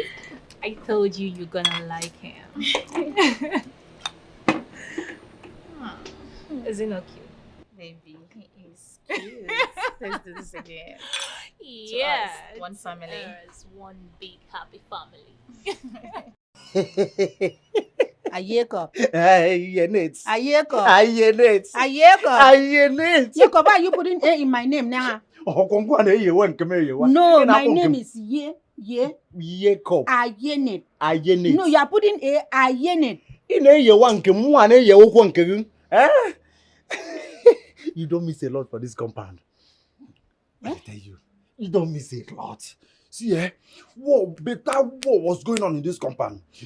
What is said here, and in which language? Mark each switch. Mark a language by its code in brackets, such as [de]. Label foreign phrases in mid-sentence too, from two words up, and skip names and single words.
[en] I told you you're gonna like him. Is he not cute? Baby, he is cute. Let's do this again. Yes. One family. Yes, one big happy family. Ayeko. Ayenit. Ayeko. Ayenit. Ayeko. Ayenit. Yeko, why are you putting A in my name now? No, My name is Yeko. Ayenit. Ayenit. No, you are putting A Ayenit. You don't miss a lot for this compound. I tell you, you don't miss a lot. See, better war was going on in this compound.